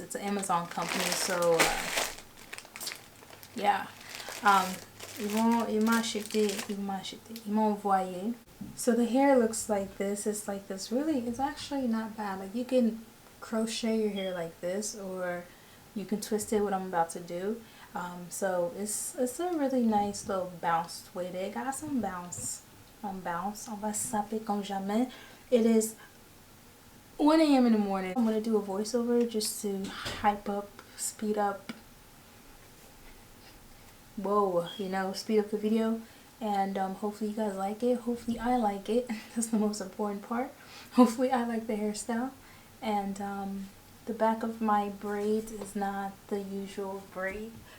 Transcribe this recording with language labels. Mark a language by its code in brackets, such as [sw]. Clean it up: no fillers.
[en] It's an Amazon company, so yeah, [fr] ils m'ont envoyé. [en] So the hair looks like this. It's like this. Really, it's actually not bad. Like, you can crochet your hair like this, or you can twist it, what I'm about to do. So it's a really nice little bounce with it. It got some bounce. [fr] On va saper comme jamais. [en] It is 1 a.m. in the morning. I'm going to do a voiceover just to hype up, speed up, speed up the video. And hopefully you guys like it. Hopefully I like it. That's the most important part. Hopefully I like the hairstyle. And the back of my braids is not the usual braid.